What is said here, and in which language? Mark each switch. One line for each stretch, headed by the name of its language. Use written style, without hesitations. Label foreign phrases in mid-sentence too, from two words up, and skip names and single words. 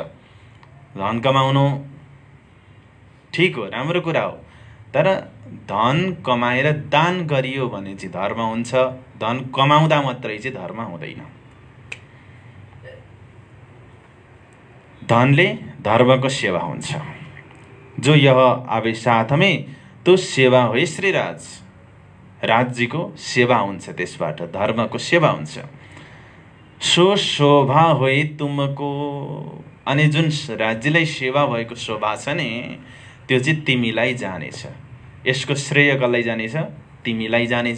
Nepali: धन कमाउनु ठीक हो, राम्रो कुरा हो, तर धन कमाएर दान गरियो भने चाहिँ धर्म हुन्छ। धन कमाउँदा मात्रै चाहिँ धर्म हुँदैन। धनले धर्मको सेवा हुन्छ।
Hindi: जो यह आवे साथ में तो सेवा हो श्रीराज,
Nepali: राज्यको सेवा हुन्छ, त्यसबाट धर्मको सेवा हुन्छ।
Hindi: सो शोभा होइ तुमको,
Nepali: अनि जुन राज्यलाई सेवा भएको शोभा छ नि त्यो चाहिँ तिमीलाई जानेछ। यसको श्रेय कसलाई जानेछ? तिमीलाई जानेछ।